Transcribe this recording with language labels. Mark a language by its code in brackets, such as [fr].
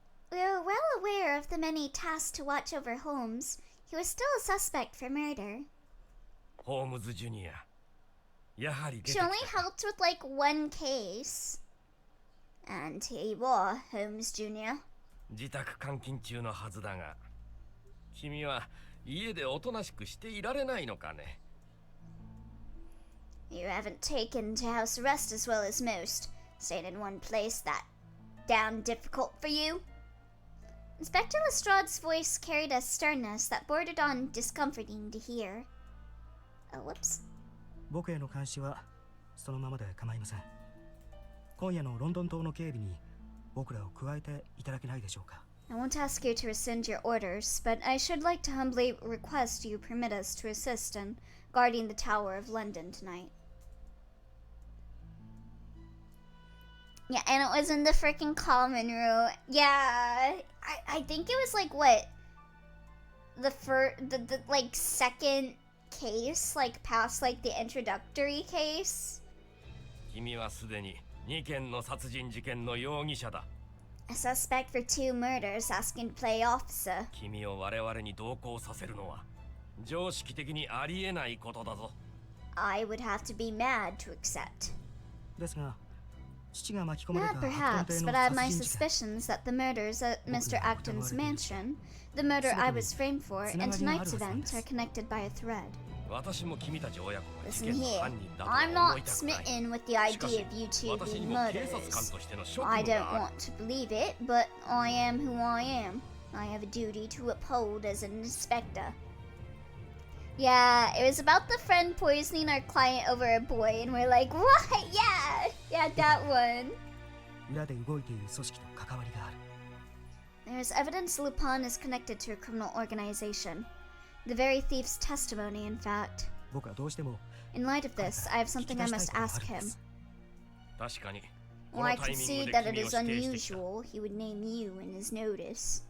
[en] We were well aware of the many tasks to watch over Holmes. He was still a suspect for murder. Holmes Jr. She only helped with like one case. And here you are, Holmes Jr. [ja] 自宅監禁中のはずだが、君は家でおとなしくしていられないのかね。 [en] You haven't taken to house arrest as well as most. Staying in one place that damn difficult for you. Inspector Lestrade's voice carried a sternness that bordered on discomforting to hear. Oh, whoops. [ja] 僕への監視はそのままで構いません。今夜のロンドン島の警備に僕らを加えていただけないでしょうか。 [en] I won't ask you to rescind your orders, but I should like to humbly request you permit us to assist in guarding the Tower of London tonight. Yeah, and it was in the freaking common room. Yeah, I think it was like what? The like second case, like past like the introductory case. [ja] 君はすでに2件の殺人事件の容疑者だ。 [en] A suspect for 2 murders asking to play officer. [ja] 君を我々に同行させるのは常識的にありえないことだぞ。 [en] I would have to be mad to accept. [ja] ですが、父が巻き込まれた [en] Not perhaps, but I have my suspicions that the murders at Mr. Acton's mansion, the murder I was framed for, and tonight's event are connected by a thread. Listen here, I'm not smitten with the idea of you two being murderers. I don't want to believe it, but I am who I am. I have a duty to uphold as an inspector. Yeah, it was about the friend poisoning our client over a boy, and we're like, what? Yeah, that one. [ja] 裏で動いている組織と関わりがある。 [en] There's evidence Lupin is connected to a criminal organization. The very thief's testimony, in fact. [ja] 僕はどうしても [en] In light of this, I have something I must ask him. [ja] 確かに [en] While I concede that it is unusual, he would name you in his notice.